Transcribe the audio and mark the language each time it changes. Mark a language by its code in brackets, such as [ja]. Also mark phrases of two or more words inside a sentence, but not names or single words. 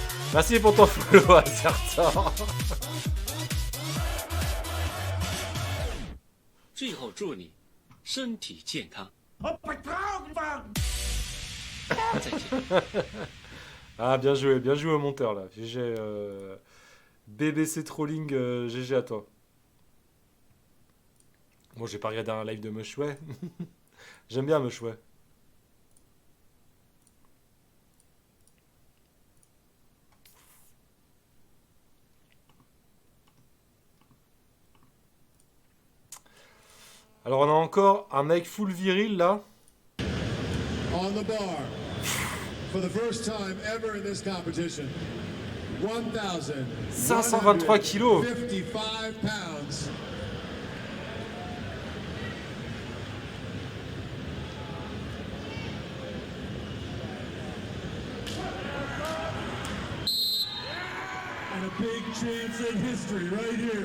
[fr] Merci pour ton follow, Azertor. [zh] 最后祝你身体健康。再见。 [fr] Ah, bien joué au monteur là. GG. BBC Trolling, GG à toi. Bon, j'ai pas regardé un live de Meuchouet. J'aime bien Meuchouet. Alors, on a encore un mec full viril là. [en] On the bar, for the first time ever in this competition, 523 kilos. 1,155 pounds. And a big chance in history right here.